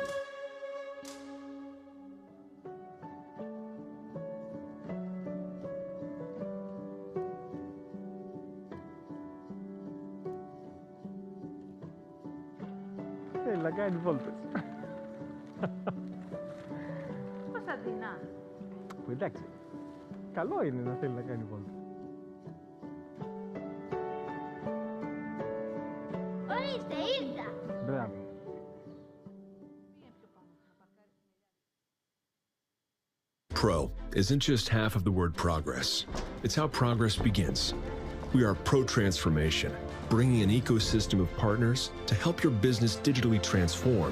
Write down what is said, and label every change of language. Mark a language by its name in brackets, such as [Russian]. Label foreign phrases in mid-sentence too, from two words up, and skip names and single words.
[Greek] Θέλει να κάνει βόλτες. Κωνσταντίνα. Που εντάξει, καλό είναι να θέλει να κάνει βόλτες. Ορίστε, ήρθα. Μπράβο. [English] Pro isn't just half of the word progress. It's how progress begins. We are pro-transformation, bringing an ecosystem of partners to help your business digitally transform.